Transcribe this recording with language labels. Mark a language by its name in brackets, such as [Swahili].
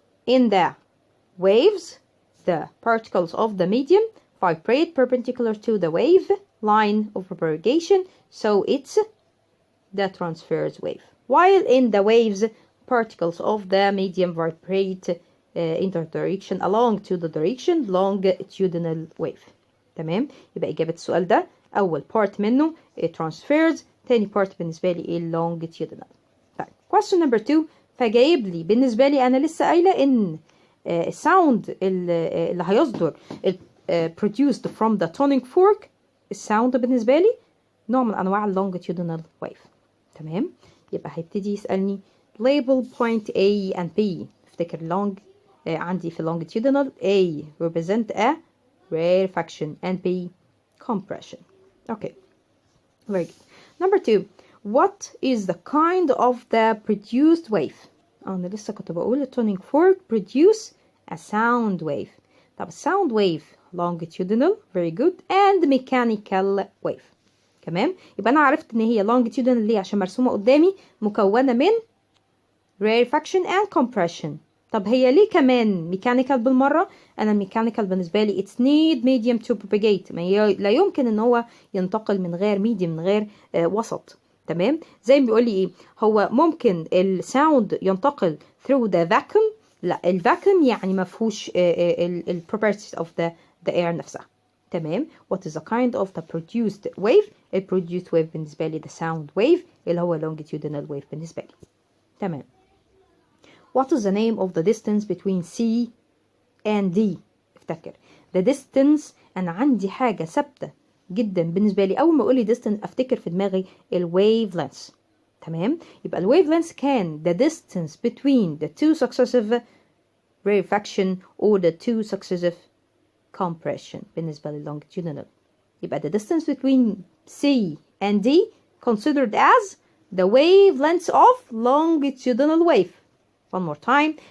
[English] in the waves the particles of the medium vibrate perpendicular to the wave line of propagation so it's the transverse wave, while in the waves particles of the medium vibrate in the direction along to the direction longitudinal wave. [Arabic] تمام. يبقى إجابة السؤال ده أول part منه transverse تاني part بالنسبة لي longitudinal. طيب question number 2 فجايب لي بالنسبة لي أنا لسه قايلة إن الساوند اللي هيصدر [English] produced from the tuning fork [Arabic] الساوند بالنسبة لي نوع من أنواع longitudinal wave. تمام. يبقى هيبتدي يسألني [English] label point A and B. افتكر long عندي في longitudinal A represent a rarefaction and B compression. Okay. Very good. Number 2. What is the kind of the produced wave? [Arabic] أنا لسه كنت بقول [English] tuning fork produce a sound wave. طب sound wave longitudinal very good and mechanical wave. [Arabic] تمام. يبقى أنا عرفت إن هي longitudinal ليه عشان مرسومة قدامي مكونة من [English] rarefaction and compression. [Arabic] طب هي ليه كمان ميكانيكال بالمرة؟ أنا الميكانيكال بالنسبة لي [English] it's need medium to propagate، [Arabic] لا يمكن إن هو ينتقل من غير medium، من غير وسط. تمام؟ زي ما بيقول لي إيه، هو ممكن الساوند ينتقل [English] through the vacuum؟ [Arabic] لا، الفاكيوم يعني ما فيهوش ال [English] properties of the air [Arabic] نفسها. [English] تمام؟ what is the kind of the produced wave؟ ال produced wave [Arabic] بالنسبة لي [English] the sound wave [Arabic] اللي هو [English] longitudinal wave بالنسبة لي. [Arabic] تمام. [English] What is the name of the distance between C and D؟ افتكر the distance، [Arabic] أنا عندي حاجة ثابتة جدا بالنسبة لي، أول ما أقول لي [English] distance [Arabic] أفتكر في دماغي ال [English] wavelengths. تمام؟ [Arabic] يبقى ال [English] wavelengths كان the distance between the two successive rarefaction or the two successive compression [Arabic] بالنسبة لل [English] longitudinal. يبقى the distance between C and D considered as the wavelengths of longitudinal wave. One more time.